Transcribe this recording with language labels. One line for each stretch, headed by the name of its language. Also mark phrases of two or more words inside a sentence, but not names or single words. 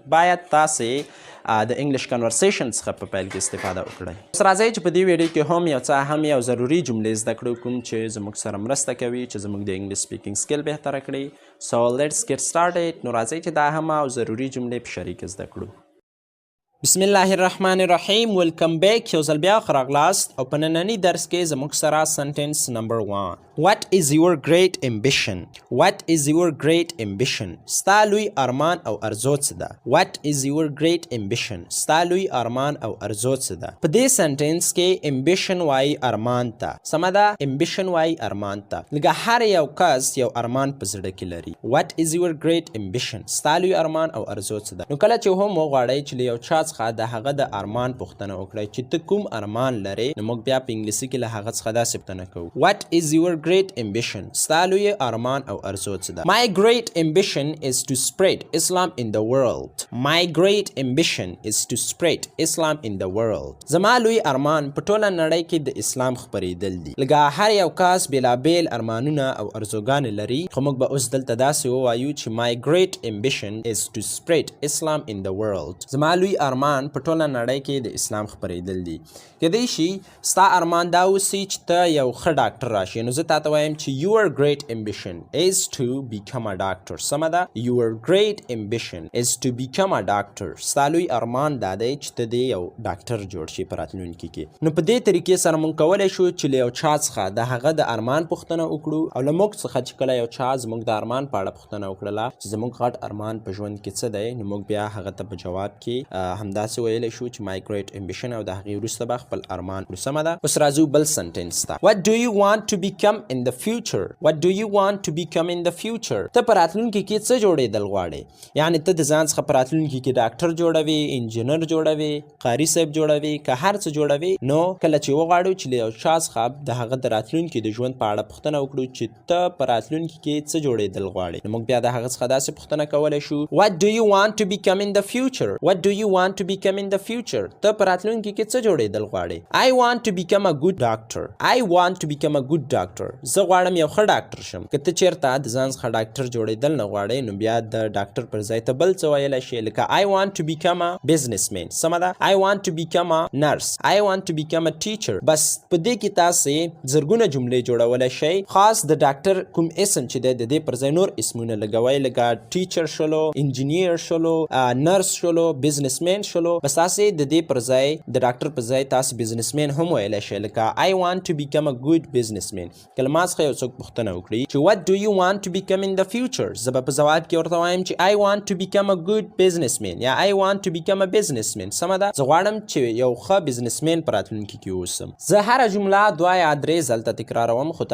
Pashto: باید تاسې د
English: English conversation
Pashto: څخه په پیل کې استفاده وکړئ اوس راځئ چې په دې ویډیو کې هم یو څه اهم او ضروري جملې زده کړو کوم چې زموږ سره مرسته کوي چې زموږ د
English: English speaking skill
Pashto: بهتره کړي
English: so let's get started
Pashto: نو راځئ چې دا اهم او ضروري جملې په شریک زده کړو
Arabic: بسم الله الرحمن الرحیم
English: welcome back
Pashto: یو ځل بیا ښه راغلاست او په ننني درس کې زموږ سره
English: sentence number 1 What is your great ambition? What is your great ambition?
Pashto: ستا لوی ارمان او ارزو څه ده
English: What is your great ambition?
Pashto: ستا لوی ارمان او ارزو څه ده په دې سنټنس کې ambition وایي ارمان ته سمه ده ambition وایي ارمان ته لکه هر یو کس یو ارمان په زړه کې لري
English: What is your great ambition?
Pashto: ستا لوی ارمان او ارزو څه ده نو کله چې هم وغواړئ چې له یو چا څخه د هغه د ارمان پوښتنه وکړئ چې ته کوم ارمان لرې نو موږ بیا په انګلیسي کې له هغه څخه داسې پوښتنه کوو
English: What is your great ambition?
Pashto: ستا لوی ارمان او ارزو څه ده
English: My great ambition is to spread Islam in the world My great ambition is to spread Islam in the world
Pashto: زما لوی ارمان په ټوله نړۍ کې د اسلام خپرېدل دي لکه هر یو کس بېلابېل ارمانونه او ارزوګانې لري خو موږ به اوس دلته داسې ووایو چې
English: My great ambition is to spread Islam in the world
Pashto: زما لوی ارمان په ټوله نړۍ کې د اسلام خپرېدل دي کیدای شي ستا ارمان دا اوسي چې ته یو ښه ډاکټر راشي نو زه تا ته وایم چې
English: your great ambition is to become a doctor
Pashto: سمه ده
English: your great ambition is to become a doctor
Pashto: ستا لوی ارمان دا دی چې ته دې یو ډاکټر جوړ شي په راتلونکي کې نو په دې طریقې سره موږ کولی شو چې له یو چا څخه د هغه د ارمان پوښتنه وکړو او له موږ څخه چې کله یو چا زموږ د ارمان په اړه پوښتنه وکړله چې زموږ غټ ارمان په ژوند کې څه دی نو موږ بیا هغه ته په جواب کې همداسې ویلی شو چې
English: my great ambition
Pashto: او د هغې وروسته به خپل ارمان کړو سمه ده اوس راځو بل سنټنس ته
English: What do you want to become in the future? What do you want to become in the future?
Pashto: ته په راتلونکي کې څه جوړېدل غواړې یعنې ته د ځان څخه په راتلونکي کې ډاکټر جوړوې انجینر جوړوې قاري صاحب جوړوې که هر څه جوړوې نو کله چې وغواړو چې له یو چا څخه د هغه د راتلونکي د ژوند په اړه پوښتنه وکړو چې ته په راتلونکي کې څه جوړېدل غواړې نو موږ بیا د هغه څخه داسې پوښتنه کولی شو
English: What do you want to become in the future? What do you want want to become in the future
Pashto: ته په راتلونکي کې څه جوړېدل غواړې
English: I want to become a good doctor I want to become a good doctor
Pashto: زه غواړم یو ښه ډاکټر شم که ته چېرته د ځان څخه ډاکټر جوړېدل نه غواړې نو بیا د ډاکټر پر ځای ته بل څه ویلی شې لکه
English: I want to become a businessman
Pashto: سمه ده
English: I want to become a nurse I want to become a teacher
Pashto: بس په دې کې تاسې زرګونه جملې جوړولی شئ خاص د ډاکټر کوم اسم چې دی د دې پر ځای نور اسمونه لګوئ لکه ټیچر شلو انجینیر شلو نرس شلو بزنسمین شلو بس تاسې د دې پر ځای د ډاکټر پر ځای تاسې بزنسمین هم ویلی شئ لکه
English: I want to become a good businessman
Pashto: کله ما څخه یو څوک پوښتنه وکړي چې
English: what do you want to become in the future
Pashto: زه به په ځواب کې ورته وایم چې
English: I want to become a good businessman
Pashto: یا
English: I want to become a businessman
Pashto: سمه ده زه غواړم چې یو ښه بزنسمین په راتلونکي کې اوسم زه هره جمله دوه یا درې ځلته تکراروم خو